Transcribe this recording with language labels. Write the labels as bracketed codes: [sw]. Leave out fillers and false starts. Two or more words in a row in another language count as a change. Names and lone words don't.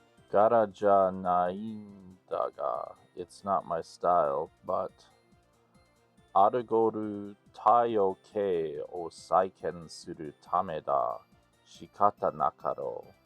[ja] 柄じゃないんだが. [en] It's not my style, but [ja] アラゴル太陽家を再建するためだ仕方なかろう.